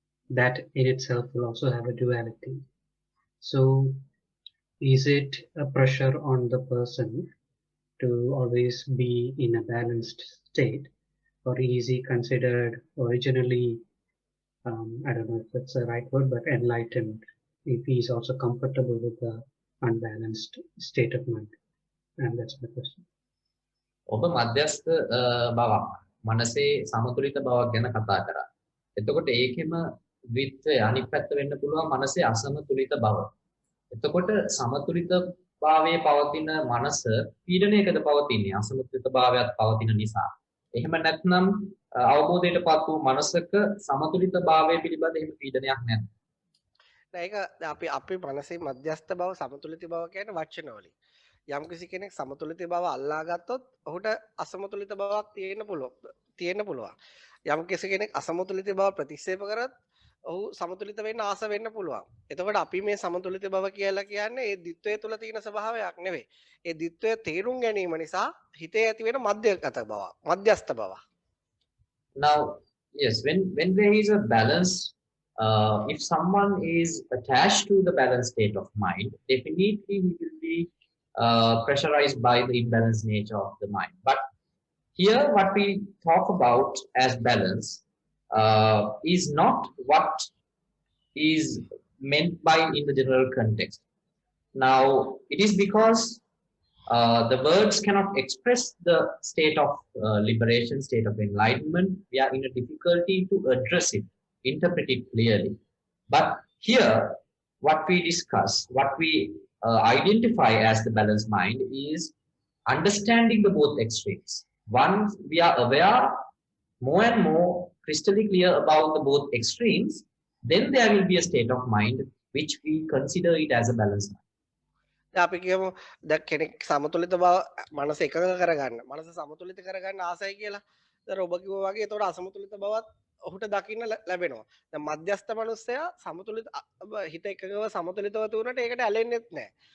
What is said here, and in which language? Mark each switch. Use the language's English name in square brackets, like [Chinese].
[English] That in itself will also have a duality. So is it a pressure on the person to always be in a balanced state, or is he considered originally, I don't know if that's the right word, but enlightened, if he is also comfortable with the unbalanced state of mind? And that's my question. [Sinhala] ඔබ මධ්‍යස්ථ බවක් මනසේ සමතුලිත බවක් ගැන කතා කරා. එතකොට ඒකෙම ද්විත්වය අනිත් පැත්ත වෙන්න පුළුවන් මනසේ අසමතුලිත බව. එතකොට සමතුලිත භාවයේ පවතින මනස පීඩනයකද පවතින්නේ අසමතුලිත භාවයක් පවතින නිසා. එහෙම නැත්නම් අවබෝධයටපත් වූ මනසක සමතුලිත භාවය පිළිබඳ එහෙම පීඩනයක් නැද්ද? ඒක අපි මනසේ මධ්‍යස්ථ බව සමතුලිත බව කියන්නේ වචනවලින්. යම් කිසි කෙනෙක් සමතුලිත බව අල්ලා ගත්තොත් ඔහුට අසමතුලිත බවක් තියෙන්න පුළුවන්. යම් කිසි කෙනෙක් අසමතුලිත බව ප්‍රතික්ෂේප කරත් ඔහු සමතුලිත වෙන්න ආස වෙන්න පුළුවන්. එතකොට අපි මේ සමතුලිත බව කියලා කියන්නේ ඒ ද්විත්වය තුල තියෙන ස්වභාවයක් නෙවෙයි. ඒ ද්විත්වය තේරුම් ගැනීම නිසා හිතේ ඇති වෙන මධ්‍යගත බව, මධ්‍යස්ථ බව. [English] Now, yes, when there is a balance, if someone is attached to the balanced state of mind, definitely he will be pressurized by the imbalanced nature of the mind. But here what we talk about as balance is not what is meant by in the general context. Now, it is because the words cannot express the state of liberation, state of enlightenment. We are in a difficulty to address it, interpret it clearly. But here, what we discuss, what we identify as the balanced mind is understanding the both extremes. Once we are aware more and more crystal clear about the both extremes, then there will be a state of mind which we consider it as a balanced mind. [Sinhala] අපි කියමු දැන් කෙනෙක් සමතුලිත බව මනස එකඟ කරගන්න. මනස සමතුලිත කරගන්න ආසයි කියලා. දැන් ඔබ කිව්වා වගේ ඒතකොට අසමතුලිත බවත් ඔහුට දකින්න ලැබෙනවා. දැන් මධ්‍යස්ථ මනුස්සයා සමතුලිත හිත එකඟව සමතුලිතව තුනට ඒකට ඇලෙන්නෙත් නැහැ.